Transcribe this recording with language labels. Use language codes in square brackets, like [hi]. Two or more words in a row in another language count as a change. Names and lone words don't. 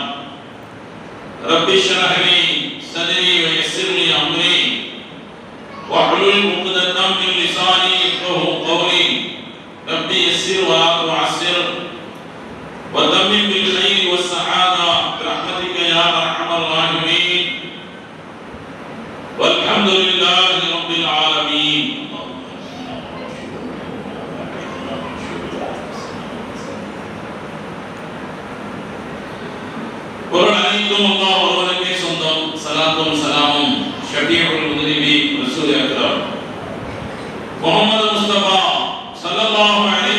[ar] رب اشرح لي صدري ويسر لي امري واحلل عقدة من لساني يفقهوا قولي. ربي يسر ولا تعسر وتمم بالخير والسعادة برحمتك يا أرحم الراحمين والحمد لله رب العالمين. [ta] பொருள் அனைத்தும் அல்லாஹ் ஒருவனுக்கே சொந்தம். ஸலாத்தும் ஸலாமும் [ar] شفيع المذنبين رسول أكرم [ta] முஹம்மது முஸ்தபா [ar] صلى الله عليه